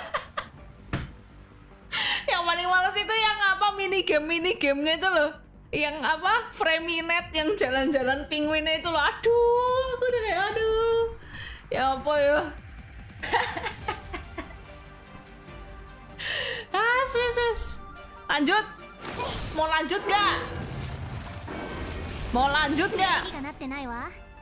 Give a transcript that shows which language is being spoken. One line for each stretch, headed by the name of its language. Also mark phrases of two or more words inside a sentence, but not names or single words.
Indonesian: Yang paling malas itu yang apa, minigamenya itu loh, yang apa, Framinet yang jalan-jalan penguinnya itu loh. Aduh, aku udah kayak aduh ya apa ya. Sus lanjut Mau lanjut nggak? Mau lanjut nggak?
Japanese: 火がなってないわ。